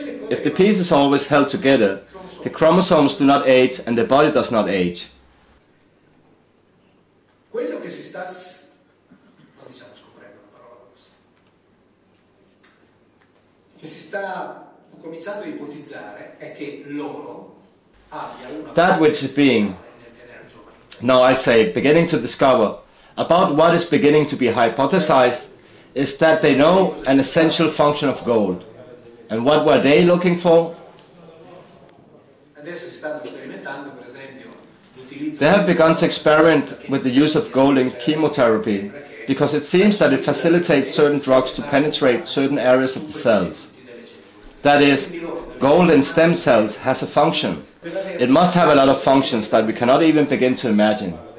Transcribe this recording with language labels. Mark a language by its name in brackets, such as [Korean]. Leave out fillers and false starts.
[English] If the pieces are always held together, the chromosomes do not age and the body does not age. [Italian] quello che si sta, non diciamo scoprendo una parola grossa, che si sta cominciando a ipotizzare è che loro abbia una [English] That which is being, now I say, beginning to discover about what is beginning to be hypothesized is that they know an essential function of gold. And what were they looking for? [Italian] Adesso si stanno sperimentando, per esempio, l'utilizzo. [English] They have begun to experiment with the use of gold in chemotherapy because it seems that it facilitates certain drugs to penetrate certain areas of the cells. That is, gold in stem cells has a function. It must have a lot of functions that we cannot even begin to imagine.